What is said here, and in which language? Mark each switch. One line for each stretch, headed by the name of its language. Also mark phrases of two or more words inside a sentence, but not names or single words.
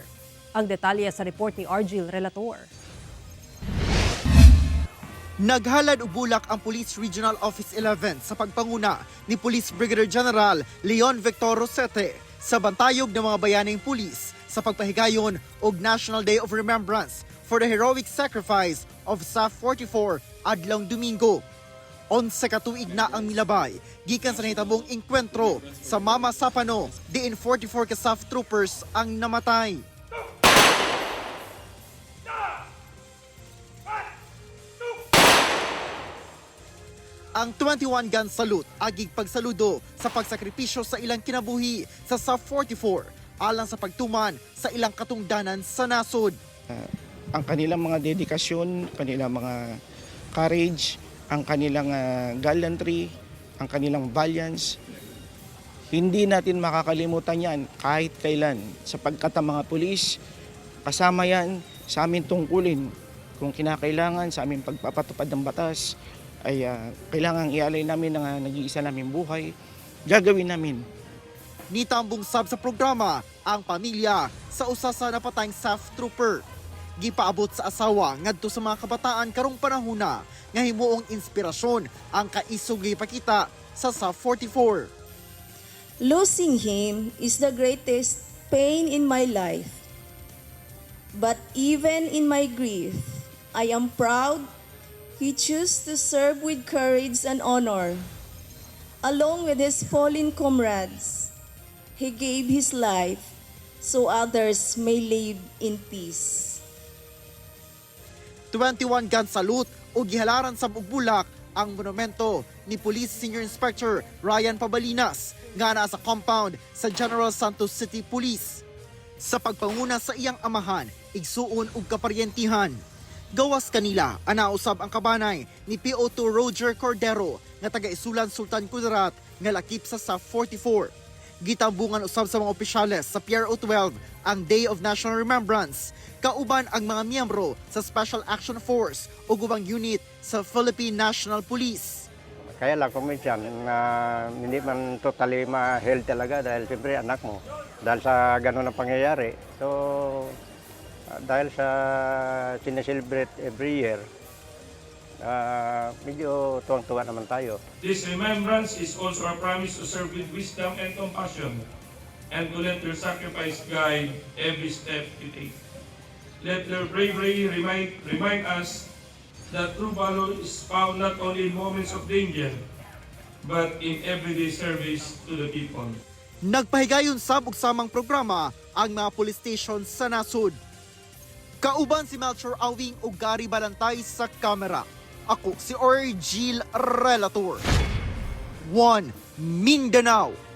Cebuano: Ang detalye sa report ni Argil Relator. Naghalad og bulak ang Police Regional Office 11 sa pagpanguna ni Police Brigadier General Leon Victor Rosete sa bantayog ng mga bayaning pulis sa pagpahigayon og
English: National Day of Remembrance for the heroic sacrifice of SAF 44
Cebuano: adlong Domingo. 11 ka tuig na ang milabay gikan sa nahitabong engkwentro sa Mama Sapano, diin 44 ka
English: SAF troopers
Cebuano: ang namatay. Ang
English: 21 gun salute
Cebuano: agig pagsaludo sa pagsakripisyo sa ilang kinabuhi sa SAF 44 alang sa pagtuman sa ilang katungdanan sa nasod.
Filipino: Ang kanilang mga dedikasyon, kanilang mga courage, ang kanilang gallantry, ang kanilang valiance, hindi natin makakalimutan yan kahit kailan sapagkat ang mga pulis, kasama yan sa aming tungkulin kung kinakailangan sa aming pagpapatupad ng batas, ay kailangang ialay namin ang nag-iisa naming buhay, gagawin namin.
Cebuano: Nitambong sab sa programa ang pamilya sa usa sa napatayng SAF trooper. Gipaabot sa asawa ngadto sa mga kabataan karong panahona nga himuong inspirasyon ang kaisog gipakita sa SAF 44.
English: Losing him is the greatest pain in my life. But even in my grief, I am proud he chose to serve with courage and honor. Along with his fallen comrades, he gave his life so others may live in peace. 21 gun salute
Cebuano: o gihalaran sa bugbulak ang monumento ni Police Senior Inspector Ryan Pabalinas nga naa sa compound sa General Santos City Police. Sa pagpanguna sa iyang amahan, igsuon ug kaparyentihan. Gawas kanila, anausab ang kabanay ni PO2 Roger Cordero nga taga-Isulan Sultan Kudarat nga lakip sa SAF 44. Gitambungan usab sa mga opisyales sa PRO 12 ang Day of National Remembrance, kauban ang mga miyembro sa Special Action Force o ubang unit sa Philippine National Police.
Filipino: Kaya lang kuminsan na hindi man totally ma-health talaga dahil siyempre anak mo. Dahil sa ganun ang pangyayari. So, dahil sa sineselebrate
English: every year,
Filipino: medyo tuwang-tuwa naman tayo.
English: This remembrance is also a promise to serve with wisdom and compassion and to let their sacrifice guide every step we take. Let their bravery remind us that true valor is found not only in moments of danger, but in everyday service to the people.
Cebuano: Nagpahigayon sab og samang programa ang mga police stations sa nasod. Kauban si Melchor Awing ug Gary Balantay sa kamera. Ako si Argil Relator. 1 Mindanao.